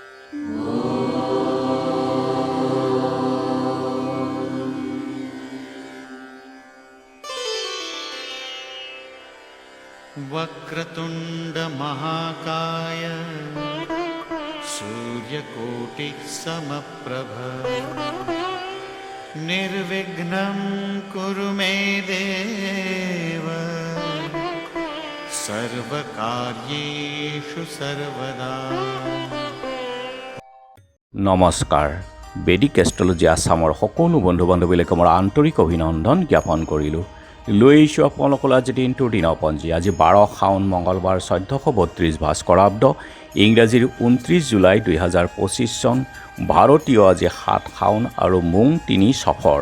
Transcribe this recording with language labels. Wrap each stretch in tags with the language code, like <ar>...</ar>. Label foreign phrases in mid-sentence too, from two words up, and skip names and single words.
<sa>वक्रतुंड महाकाय सूर्यकोटि समप्रभ निर्विघ्नं कुरु मे देव सर्वकार्येषु सर्वदा।</sa> <as>নমস্কাৰ। বেদিক এষ্ট্ৰলজি আছামৰ সকলো বন্ধু বান্ধৱীলৈকে মোৰ আন্তৰিক অভিনন্দন জ্ঞাপন কৰিলোঁ। লৈ আহিছোঁ আপোনালোকৰ আজি দিনটোৰ দিনপঞ্জী। আজি 12 শাওন মঙলবাৰ 1432 ভাস্কৰাব্দ, ইংৰাজীৰ 29 জুলাই 2025 চন, ভাৰতীয় আজি 7 শাওন আৰু মোং 3 সফৰ।</as>